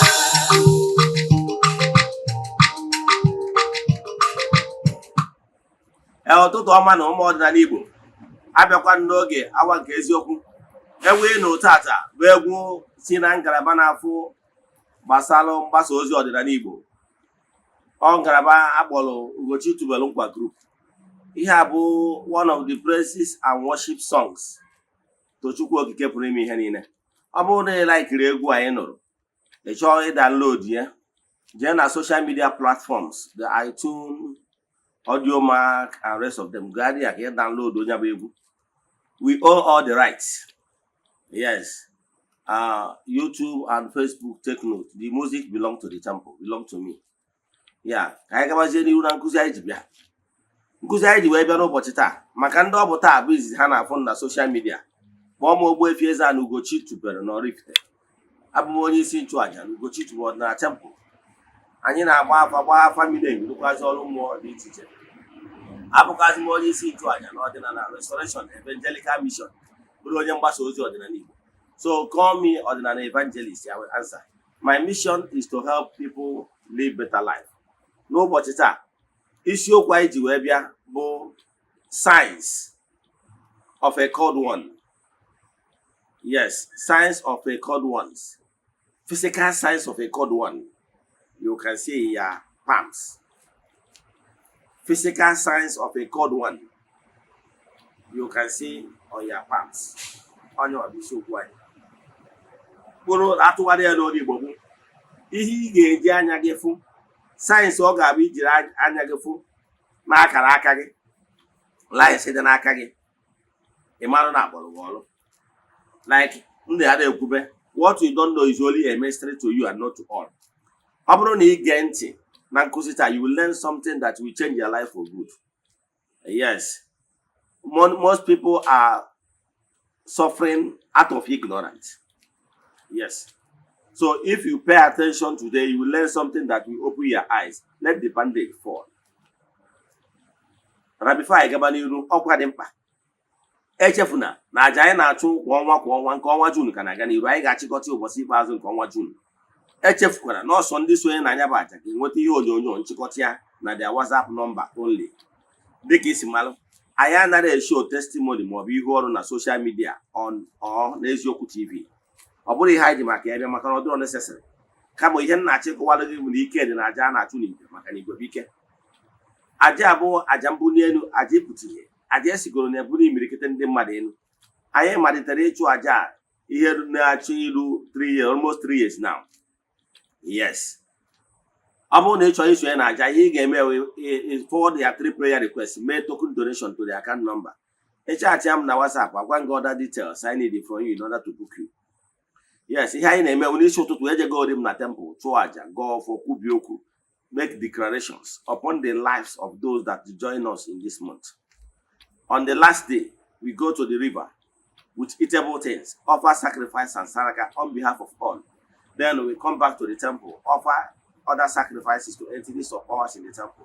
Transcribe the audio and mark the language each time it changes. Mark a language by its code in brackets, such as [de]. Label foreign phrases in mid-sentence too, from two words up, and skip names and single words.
[ig] Ụtụtụ ọma na ụmụ ọdịnala Igbo, abịakwa n'oge awa nke eziokwu. Egwu ịnụ tata bụ egwu si na ngalaba na-afụ gbasara mgbasa ozi ọdịnala Igbo. Ọ ngalaba akpọrọ Ugochitubelu nkwa group. Ihe a bụ [en] one of the praises and worship songs to [ig] Chukwu okike pụrụ ime ihe niile. Ọ bụrụ na ị laikiri egwu anyị nụrụ, ị chọọ ịdownload ya, jee na [en] social media platforms, the iTunes, Audiomack and rest of them. Go ahead and download [ig] onye bụ egwu. [en] We own all the rights. Yes. YouTube and Facebook, take note. The music belong to the temple, belong to me. Yeah. [ig] Ka anyị gabazie n'ihu na nkụzi anyị ji bịa. Nkụzi anyị ji wee bịa n'ụbọchị taa maka ndị ọ bụ taa bụ izizi ha na-afụ na social media. Kpọọ m Ogbuefi Eze-Ana Ugochitubelu na oraifite. Abụ m onye isi nchụaja na Ugochitubelu ọdịnala temple. Anyị na-agba afa mile ndụkwazi ọrụ mmụọ dị iche iche. Abụkwazi m onye isi nchụaja na ọdịnala Restoration Evangelical Mission, bụrụ onye mgbasa ozi ọdịnala Igbo. [en] So call me ordinary evangelist. I will answer. My mission is to help people live better life. [ig] N'ụbọchị taa, isiokwu anyị ji wee bịa bụ [en] signs of a called one. Yes, signs of a called ones. Physical signs of a called one. You can see in your palms. Physical signs of a called one. You can see on your palms. On your [ig] isiokwu anyị. Bụrụ atụgharị ya n'olu Igbo bụ ihe ị ga-eji anya gị fụ, sayensị ọ ga-abụ ijiri anya gị fụ n'akara aka gị, lines dị n'aka gị, ị mara na agbọrọ gị ọrụ. Like ndị a na-ekwube, [en] what you don't know is only a mystery to you and not to all. [ig] Ọ bụrụ na ị gee ntị Nankusita, [en] you will learn something that will change your life for good. Yes. Most people are suffering out of ignorance. Yes. So if you pay attention today, you will learn something that will open your eyes. Let the bandage fall. But before I [ig] gaba n'iru, ọkwa dị mkpa. Echefuna na aja anyị na-achụ kwa ọnwa nke ọnwa Jun ka na-aga n'iru. Anyị ga-achịkọta ụbọchị ikpeazụ nke ọnwa Jun. Echefukwara na ọsọ ndị sonye na anya bụ aja ga-enweta ihe onyonyo nchịkọta ya na [en] their WhatsApp number only. [ig] Dịka isi malụ, anyị anaghị eshow testimony maọbụ ihe ọrụ na [en] social media on or [ig] n'eziokwu TV. Ọ bụrụ ihe anyị dị maka ya bịa maka na ọ dịrọ necessary. Kama ihe nna achịkọwalụ gị bụ na ike dị na aja a na-achụ n'igwe maka na igwe bụ ike. Aja abụọ aja mbụ n'elu, aja ịpụta ihe, aja esigoro na eburu imirikite ndị mmadụ elu. Anyị malitere ịchụ aja ihe na-achụ ilu [en] 3 years, almost 3 years now. Yes. [ig] Ọ bụrụ na ị chọrọ isonye na aja, ihe ị ga-eme [en] forward their 3 prayer requests, [ig] mee [en] token donation to the account number. [ig] Ịchaatị m na WhatsApp, agwa gị [en] other details I need from you in order to book you. Yes, [ig] ihe anyị na-eme n'isi ụtụtụ ejegodi m na temple chụọ aja, [en] go for [ig] kwubi okwu, [en] make declarations upon the lives of those that join us in this month. On the last day, we go to the river with eatable things, offer sacrifice and saraka on behalf of all. Then we come back to the temple, offer other sacrifices to entities of powers in the temple.